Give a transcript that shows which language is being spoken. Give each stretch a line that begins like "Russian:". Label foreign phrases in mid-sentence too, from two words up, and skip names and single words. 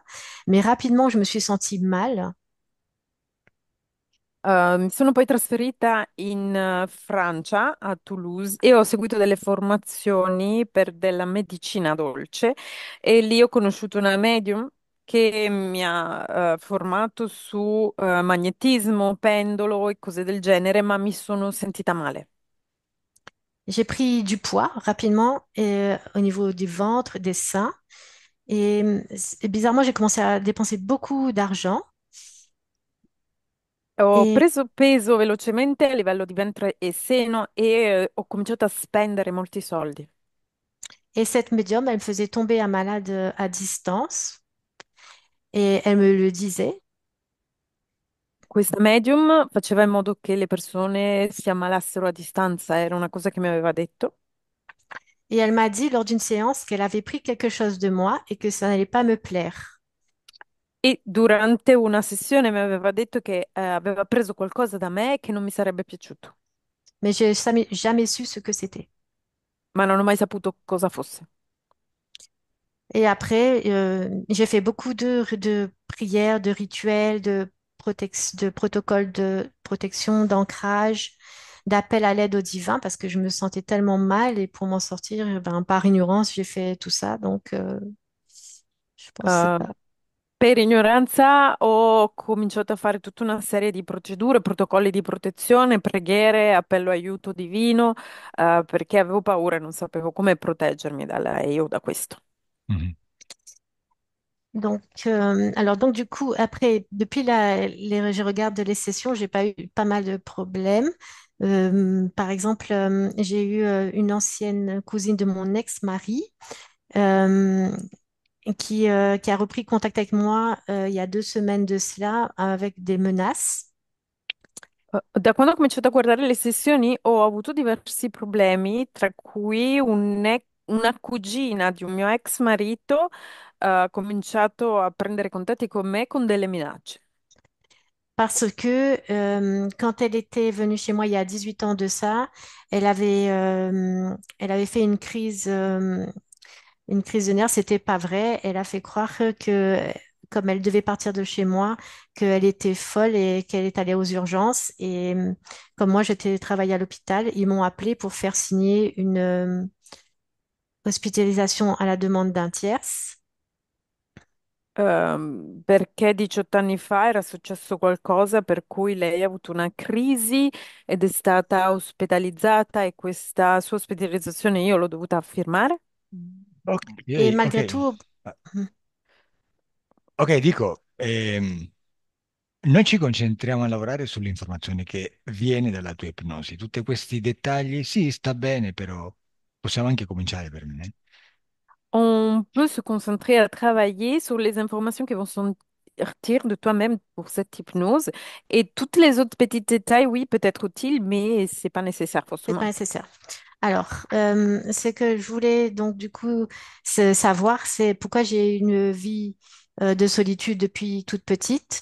French: Mais rapidement, je me suis sentie mal.
Italian: Mi sono poi trasferita in Francia, a Toulouse, e ho seguito delle formazioni per della medicina dolce e lì ho conosciuto una medium che mi ha formato su magnetismo, pendolo e cose del genere, ma mi sono sentita male.
French: J'ai pris du poids rapidement au niveau du ventre, des seins. Et bizarrement, j'ai commencé à dépenser beaucoup d'argent.
Italian: Ho
French: Et,
Italian: preso peso velocemente a livello di ventre e seno e ho cominciato a spendere molti soldi.
French: et cette médium, elle me faisait tomber un malade à distance. Et elle me le disait.
Italian: Questa medium faceva in modo che le persone si ammalassero a distanza, era una cosa che mi aveva detto.
French: Et elle m'a dit lors d'une séance qu'elle avait pris quelque chose de moi et que ça n'allait pas me plaire.
Italian: E durante una sessione mi aveva detto che aveva preso qualcosa da me che non mi sarebbe piaciuto,
French: Mais je n'ai jamais su ce que c'était.
Italian: ma non ho mai saputo cosa fosse.
French: Et après, j'ai fait beaucoup de prières, de rituels, de protocoles de protection, d'ancrage, d'appel à l'aide au divin parce que je me sentais tellement mal et pour m'en sortir, ben, par ignorance, j'ai fait tout ça. Donc, je pense que c'est Uh, pas.
Italian: per ignoranza ho cominciato a fare tutta una serie di procedure, protocolli di protezione, preghiere, appello aiuto divino, perché avevo paura e non sapevo come proteggermi da lei o da questo. Mhm.
French: Donc, donc du coup, après, depuis je regarde les sessions, j'ai pas eu pas mal de problèmes. Par exemple, j'ai eu une ancienne cousine de mon ex-mari euh, qui a repris contact avec moi il y a 2 semaines de cela avec des menaces.
Italian: Da quando ho cominciato a guardare le sessioni ho avuto diversi problemi, tra cui una cugina di un mio ex marito ha cominciato a prendere contatti con me con delle minacce.
French: Parce que quand elle était venue chez moi il y a 18 ans de ça, elle avait fait une crise de nerfs. C'était pas vrai. Elle a fait croire que, comme elle devait partir de chez moi, qu'elle était folle et qu'elle est allée aux urgences. Et comme moi, j'étais travaillée à l'hôpital, ils m'ont appelé pour faire signer une hospitalisation à la demande d'un tierce.
Italian: Perché 18 anni fa era successo qualcosa per cui lei ha avuto una crisi ed è stata ospedalizzata e questa sua ospedalizzazione io l'ho dovuta firmare.
French: Ok, Et ok. malgré tout,
Italian: Ah, ok, dico, noi ci concentriamo a lavorare sull'informazione che viene dalla tua ipnosi. Tutti questi dettagli, sì, sta bene, però possiamo anche cominciare per me.
French: On peut se concentrer à travailler sur les informations qui vont retires de toi-même pour cette hypnose. Et toutes les autres petits détails, oui, peut être utile, mais c'est pas nécessaire C'est pas forcément. nécessaire. Alors, ce que je voulais donc du coup savoir, c'est pourquoi j'ai une vie de solitude depuis toute petite.